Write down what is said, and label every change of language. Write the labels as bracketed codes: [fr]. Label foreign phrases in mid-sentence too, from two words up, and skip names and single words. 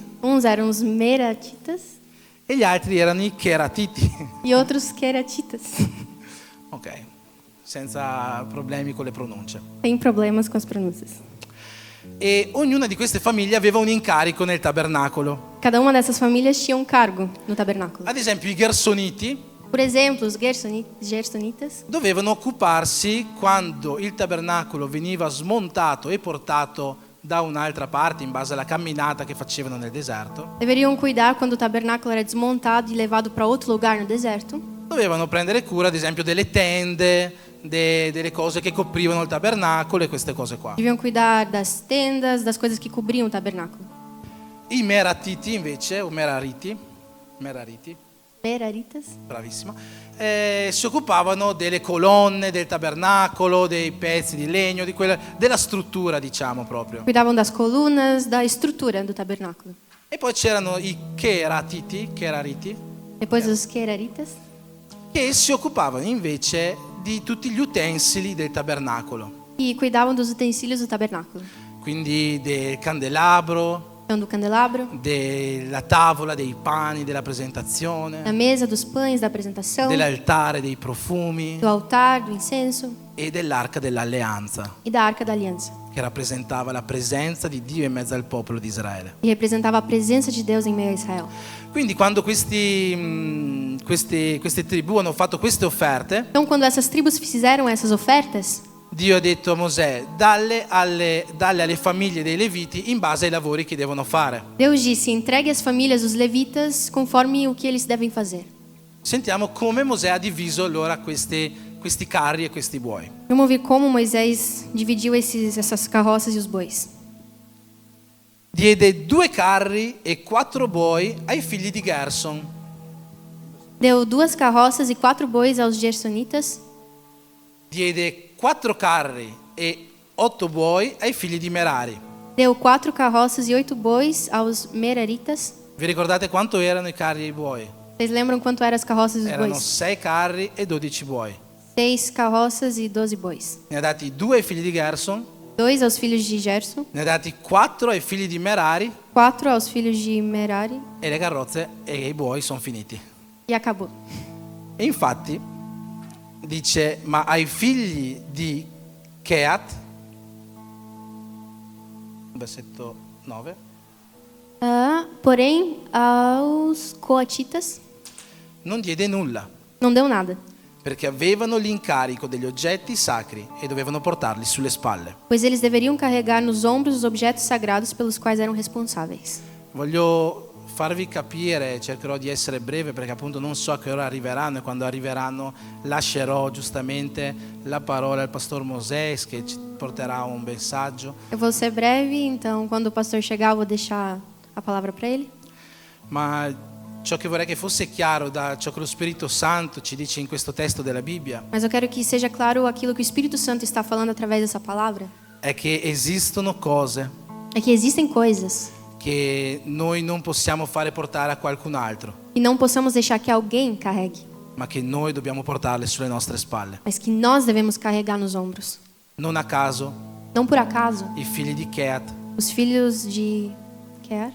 [pt] Uns eram os Meratitas [it] E gli altri erano i Keratiti. [pt] e outros Queratitas. [it] Ok, senza problemi con le pronunce. [pt] Tem problemas com as pronúncias. [it] E ognuna di queste famiglie aveva un incarico nel tabernacolo. [pt] Cada uma dessas famílias tinha um cargo no tabernáculo. [it] Ad esempio i Gersoniti [pt] Por exemplo, os Gersonitas [it] dovevano occuparsi quando il tabernacolo veniva smontato e portato da un'altra parte in base alla camminata che facevano nel deserto. [pt] deveriam cuidar quando o tabernáculo era desmontado e levado para outro lugar no deserto. [it] Dovevano prendere cura, ad esempio, delle tende, delle cose che coprivano il tabernacolo e queste cose qua. [pt] Deviam cuidar das tendas, das coisas que cobriam o tabernáculo. [it] I Meratiti invece, o Merariti, [pt] Meraritas [it] bravissima, si occupavano delle colonne del tabernacolo, dei pezzi di legno, della struttura, diciamo proprio. [pt] cuidavam das colunas, da estrutura do tabernáculo. [it] E poi c'erano i Kerariti, [pt] Depois os Queraritas, [it] che si occupavano invece di tutti gli utensili del tabernacolo, [pt] e cuidavam dos utensílios do tabernáculo. [it] quindi del candelabro, [pt] Então, do candelabro, [it] della tavola, dei pani, della [pt] da [it] presentazione, [pt] mesa, dos pães, da apresentação, [it] dell'altare, dei profumi [pt] do altar, do incenso [it] e dell'arca dell'alleanza, [pt] e da arca da aliança. [it] che rappresentava la presenza di Dio in mezzo al popolo di Israele. [pt] E representava a presença de Deus em meio a Israel. [it] Quindi quando queste tribù hanno fatto queste offerte, [pt] Então, quando essas tribos fizeram essas ofertas, [it] Dio ha detto a Mosè: dalle alle famiglie dei Leviti in base ai lavori che devono fare. [pt] Deus disse: entregue as famílias dos levitas conforme o que eles devem fazer. [it] Sentiamo come Mosè ha diviso allora questi carri e questi buoi. [pt] Vamos ouvir como Moisés dividiu essas carroças e os bois. [it] Diede 2 carri e 4 buoi ai figli di Gerson. [pt] Deu 2 carroças e 4 bois aos gersonitas. [it] Diede 4 carri e 8 buoi ai figli di Merari. [pt] Deu 4 carroças e 8 bois aos meraritas. [it] Vi ricordate quanto erano i carri e i buoi? [pt] Vocês lembram quanto eram as carroças e os [it] Erano [pt] bois? [it] 6 carri e 12 buoi. [pt] 6 carroças e 12 bois. [it] Ne ha dati 2 ai figli di Gerson, [pt] 2 aos filhos de Gerson, [it] ne ha dati 4 ai figli di Merari [pt] 4 aos filhos de Merari [it] e le carrozze e i buoi sono finiti. [pt] e acabou. [it] E infatti dice, ma ai figli di Keat, versetto 9, [pt] Porém, aos coatitas [it] non diede nulla, [pt] não deu nada, [it] perché avevano l'incarico degli oggetti sacri e dovevano portarli sulle spalle. [pt] pois eles deveriam carregar nos ombros os objetos sagrados pelos quais eram responsáveis. [it] Voglio farvi capire, cercherò di essere breve perché appunto non so a che ora arriveranno, e quando arriveranno lascerò giustamente la parola al pastor Mosè che ci porterà un messaggio. [pt] Eu vou ser breve, então quando o pastor chegar eu vou deixar a palavra para ele. [it] Ma ciò che vorrei che fosse chiaro da ciò che lo Spirito Santo ci dice in questo testo della Bibbia [pt] Mas eu quero que seja claro aquilo que o Espírito Santo está falando através dessa palavra. [it] è che esistono cose [pt] É que existem coisas [it] che noi non possiamo fare portare a qualcun altro, [pt] que não possamos deixar que alguém carregue, [it] ma che noi dobbiamo portarle sulle nostre spalle. [pt] mas que nós devemos carregar nos ombros. [it] Non a caso [pt] Não por acaso, [it] i figli di Keat, [pt] os filhos de Quer